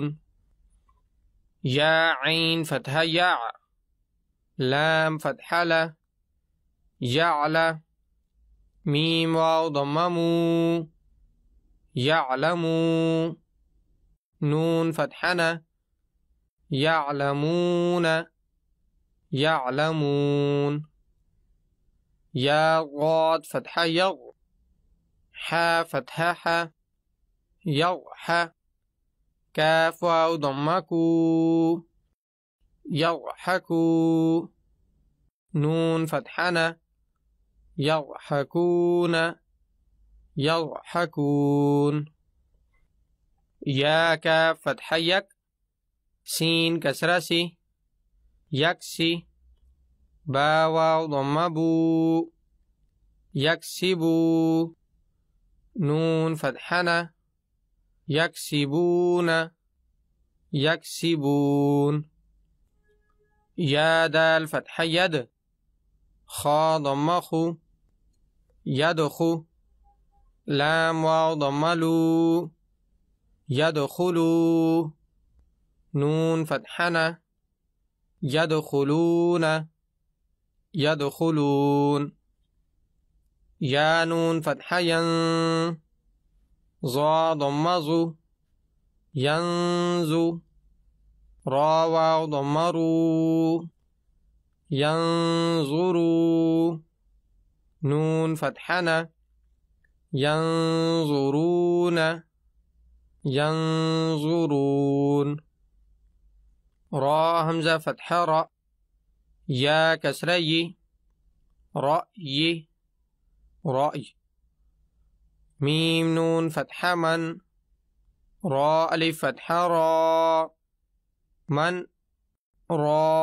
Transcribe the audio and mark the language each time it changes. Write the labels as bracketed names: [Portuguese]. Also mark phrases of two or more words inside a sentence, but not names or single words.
[Arabic] يا عين فتحة يع، لام فتحة ل يعل، ميم واو ضمة مو يعلمو، نون فتحة ن يعلمون يعلمون. يا ضاد فتحة يض، حاء فتحة ح يضح، كاف واو ضمة كو يضحكو، نون فتحة ن يضحكون يضحكون. يا كاف فتحة يك، سين كسرة س يكس, باء واو ضمة بو يكسبو، نون فتحة ن يكسبون يكسبون. يا دال فتحة يد، خاء ضمة خ يدخ، لام واو ضمة لو يدخلو، نون فتحة ن يدخلون يدخلون. يا نون فتحة ين، ظاء ضمة ظ ينظ، راء واو ضمة رو ينظرو، نون فتحة ن ينظرون ينظرون. راء همزة فتحة رأ، ياء كسرة ي رأي رأي، ميم نون فتحة من، راء ألف فتحة را من را,